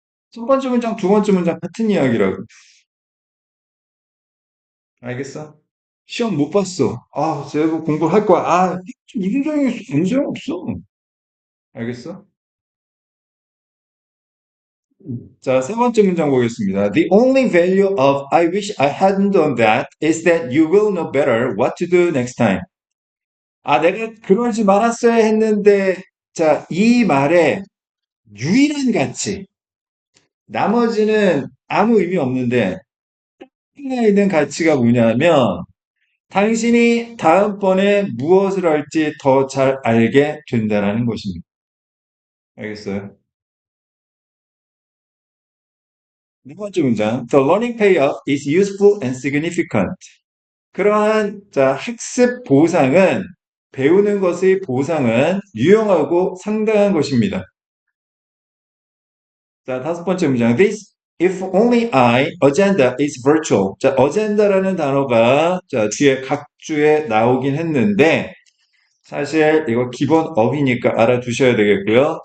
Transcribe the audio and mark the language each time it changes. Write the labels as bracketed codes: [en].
[ko] 첫 번째 문장, 두 번째 문장 같은 이야기라고. 알겠어? 시험 못 봤어. 아, 제가 공부할 거야. 아, 이중적인 문제 없어. 알겠어? 자, 세 번째 문장 보겠습니다. [en] The only value of I wish I hadn't done that is that you will know better what to do next time. [ko] 아, 내가 그러지 말았어야 했는데, 자, 이 말의 유일한 가치. 나머지는 아무 의미 없는데, 하나 있는 가치가 뭐냐면, 당신이 다음번에 무엇을 할지 더 잘 알게 된다는 것입니다. 알겠어요? 네 번째 문장. [en] The learning payoff is useful and significant. [ko] 그러한 자, 학습 보상은 배우는 것의 보상은 유용하고 상당한 것입니다. 자, 다섯 번째 문장. [en] This if only I agenda is virtual. [ko] 자, agenda라는 단어가 자, 뒤에 각주에 나오긴 했는데 사실 이거 기본 어휘니까 알아두셔야 되겠고요.